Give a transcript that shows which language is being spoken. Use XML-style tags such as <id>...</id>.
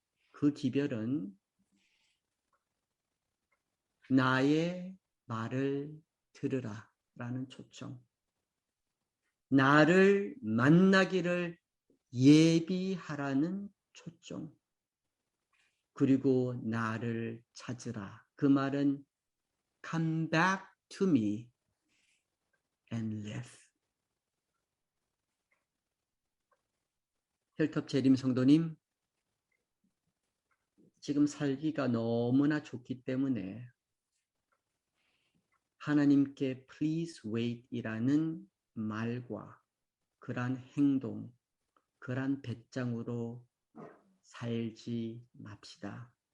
<ko>그 기별은 나의 말을 들으라 라는 초청. 나를 만나기를 예비하라는 초청. 그리고 나를 찾으라. 그 말은</ko> <en>come back to me and live.</en> <ko>힐톱 재림 성도님, 지금 살기가 너무나 좋기 때문에 하나님께</ko> <en>please wait</en> <ko>이라는 말과 그러한 행동, 그러한 배짱으로 살지 맙시다.</ko>